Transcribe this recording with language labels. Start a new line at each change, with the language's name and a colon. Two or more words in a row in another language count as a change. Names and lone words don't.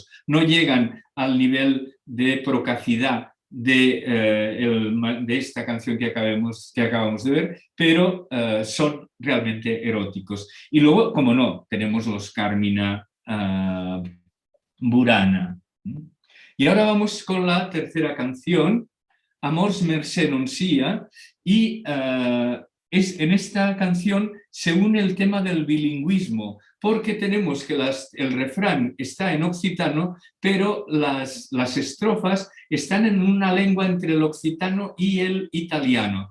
Spanish: No llegan al nivel de procacidad de esta canción que acabamos de ver, pero son realmente eróticos. Y luego, como no, tenemos los Carmina Burana. Y ahora vamos con la tercera canción, Amors Mercè non sia, y en esta canción se une el tema del bilingüismo, porque tenemos que el refrán está en occitano, pero las estrofas están en una lengua entre el occitano y el italiano.